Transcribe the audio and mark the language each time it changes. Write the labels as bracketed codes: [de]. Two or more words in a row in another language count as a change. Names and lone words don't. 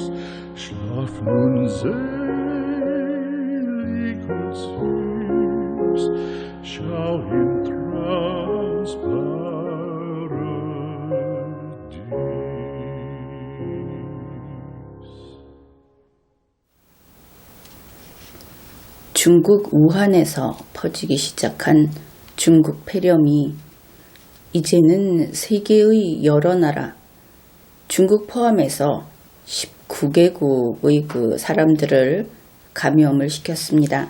[de] Schlaf nun selig und süß, schau im Traums Paradies. [ko] 중국 우한에서 퍼지기 시작한 중국 폐렴이 이제는 세계의 여러 나라, 중국 포함해서 19개국의 그 사람들을 감염을 시켰습니다.